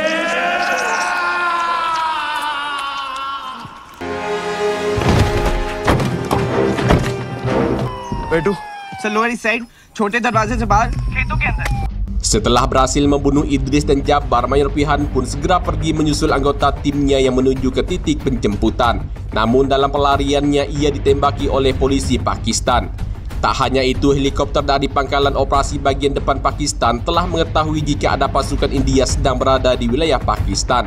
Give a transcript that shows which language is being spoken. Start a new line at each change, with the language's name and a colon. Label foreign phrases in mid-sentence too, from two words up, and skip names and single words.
Hindi: बेटू सर
English: lower east side
Hindi: छोटे दरवाजे से बाहर खेतों के अंदर।
Indonesian: Setelah berhasil membunuh Idris dan Jabbar, Mayor Pihan pun segera pergi menyusul anggota timnya yang menuju ke titik penjemputan. Namun dalam pelariannya ia ditembaki oleh polisi Pakistan. Tak hanya itu, helikopter dari pangkalan operasi bagian depan Pakistan telah mengetahui jika ada pasukan India sedang berada di wilayah Pakistan.